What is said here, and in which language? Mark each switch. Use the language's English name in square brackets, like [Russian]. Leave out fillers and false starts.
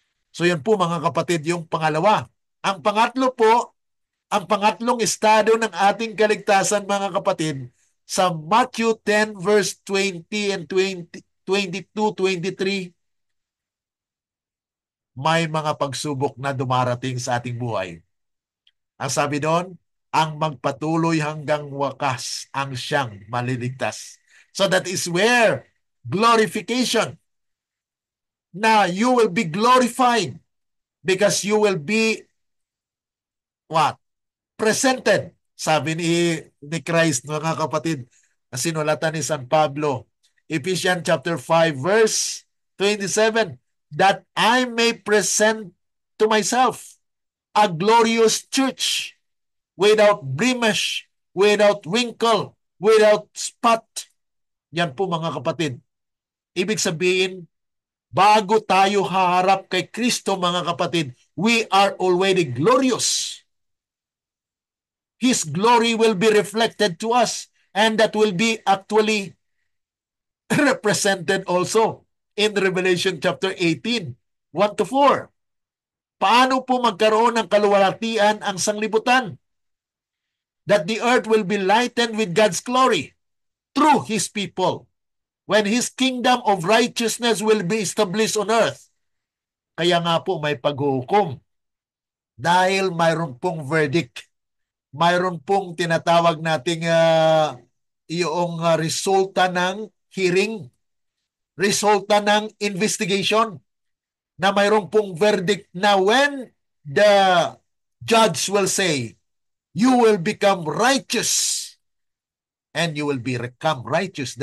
[Filipino] So yun po mga kapatid, yung pangalawa. Ang pangatlo po, ang pangatlong estado ng ating kaligtasan, mga kapatid, sa Matthew 10 verse 20 and 22, 23, may mga pagsubok na dumarating sa ating buhay. Ang sabi doon, ang magpatuloy hanggang wakas ang siyang maliligtas. [English] So that is where glorification, na you will be glorified because you will be what? Presented. [Filipino] Sabi ni Christ, mga kapatid, na sinulatan ni San Pablo, [English] Ephesians chapter 5 verse 27, that I may present to myself a glorious church without blemish, without wrinkle, without spot. [Filipino] Yan po mga kapatid. Ibig sabihin, bago tayo haharap kay Kristo, mga kapatid, [English] we are already glorious. His glory will be reflected to us, and that will be actually represented also in Revelation chapter 18, 1 to 4. [Filipino] Paano po magkaroon ng kaluwalhatian ang sanglibutan? [English] That the earth will be lightened with God's glory through His people, when His kingdom of righteousness will be established on earth. [Filipino] Kaya nga po may paghuhukom. Dahil mayroon pong verdict. Mayroon pong tinatawag nating yung resulta ng hearing, resulta ng investigation, na mayroon pong verdict na [English] when the judge will say, you will become righteous [Filipino] and you will become righteous.